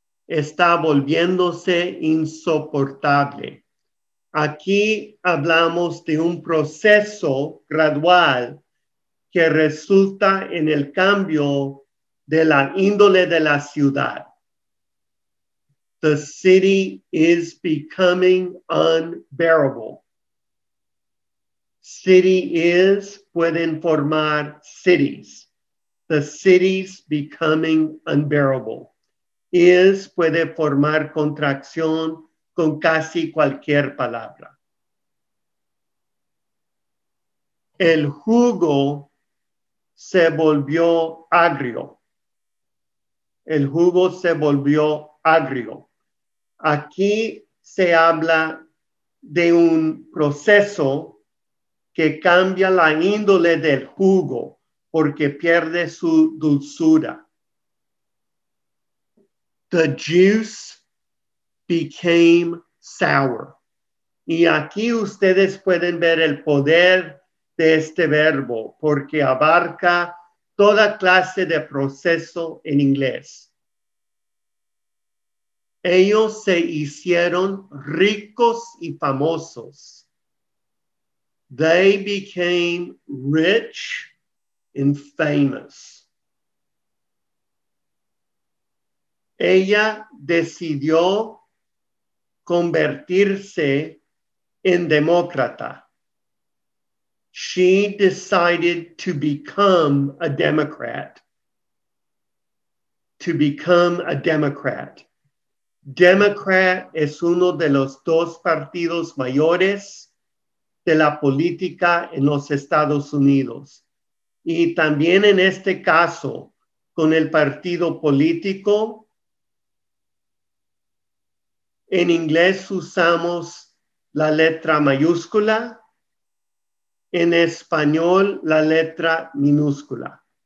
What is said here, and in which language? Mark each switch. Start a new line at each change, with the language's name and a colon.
Spanish: Está volviéndose insoportable. Aquí hablamos de un proceso gradual que resulta en el cambio de la índole de la ciudad.
English: The city is becoming unbearable. City is
Spanish: pueden formar cities.
English: The city's becoming unbearable.
Spanish: Is puede formar contracción con casi cualquier palabra. El jugo se volvió agrio. El jugo se volvió agrio. Aquí se habla de un proceso que cambia la índole del jugo porque pierde su dulzura.
English: The juice became sour.
Spanish: Y aquí ustedes pueden ver el poder de este verbo porque abarca toda clase de proceso en inglés. Ellos se hicieron ricos y famosos.
English: They became rich and famous.
Spanish: Ella decidió convertirse en demócrata.
English: She decided to become a Democrat. To become a Democrat.
Spanish: Democrat es uno de los dos partidos mayores de la política en los Estados Unidos. Y también en este caso, con el partido político, en inglés usamos la letra mayúscula, en español la letra minúscula.